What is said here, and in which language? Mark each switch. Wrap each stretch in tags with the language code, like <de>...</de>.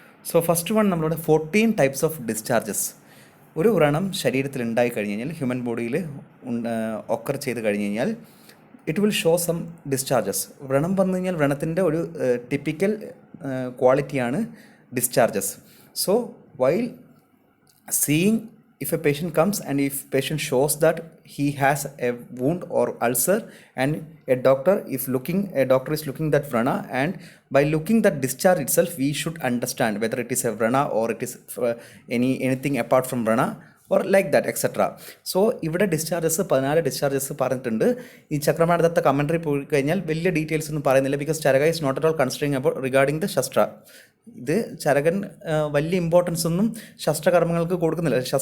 <ml>So first one നമ്മളുടെ 14 types of discharges. ഒരു വ്രണം ശരീരത്തിൽ ഉണ്ടായി കഴിഞ്ഞ് കഴിഞ്ഞാൽ, ഹ്യൂമൻ ബോഡിയിൽ ഒക്കർ ചെയ്ത് കഴിഞ്ഞ് കഴിഞ്ഞാൽ</ml> <en>It will show some discharges.</en> <ml>വ്രണം വന്നു കഴിഞ്ഞാൽ വ്രണത്തിൻ്റെ ഒരു ടിപ്പിക്കൽ ക്വാളിറ്റിയാണ് discharges.</ml> <en>So while seeing, if a patient comes and if patient shows that he has a wound or ulcer, and a doctor is looking that vrana, and by looking that discharge itself we should understand whether it is a vrana or it is anything apart from vrana or like that etc.</en> <ml>So ഇവിടെ discharges 14 discharges പറഞ്ഞിട്ടുണ്ട്. ഈ ചക്രമാണദത്ത commentary പോയി കഴിഞ്ഞാൽ വലിയ details ഒന്നും പറയുന്നില്ല,</ml> <en>Because Charaka is not at all considering about regarding the ശസ്ത്ര.</en> <ml>ഇത് ചരകൻ വലിയ ഇമ്പോർട്ടൻസ് ഒന്നും ശസ്ത്രകർമ്മങ്ങൾക്ക് കൊടുക്കുന്നില്ല.</ml>